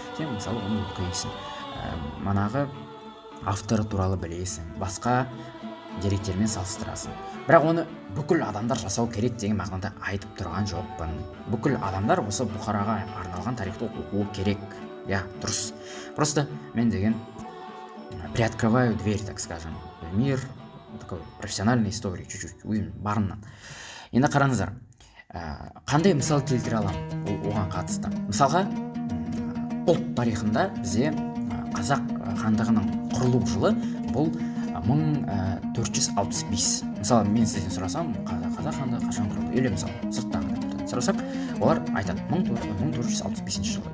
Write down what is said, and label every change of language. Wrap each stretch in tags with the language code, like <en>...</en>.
<kk>Сен мысалы оны оқисың. Манағы авторы туралы білесің, басқа деректермен салыстырасың. Бірақ оны бүкіл адамдар жасау керек деген мағынада айтып тұрған жоқпын. Бүкіл адамдар осы Бұхараға арналған тарихты оқу керек. Дұрыс.</kk> <ru>Просто мен деген приоткрываю дверь, так скажем, в мир такой профессиональной истории, чуть-чуть</ru> <kk>өзім барымнан. Енді қараңыздар, қандай мысал келтіре аламын оған қатысты? Мысалға, ұлт тарихында бізде қазақ хандығының құрылу жылы бұл 1465. Мысалы, мен сізден сұрасам, қазақ хандығы қашан құрылды?</kk> <ru>Или</ru> <kk>мысалы, сырттағы адамдардан сұрасақ, олар айтады 1465 жылы.</kk>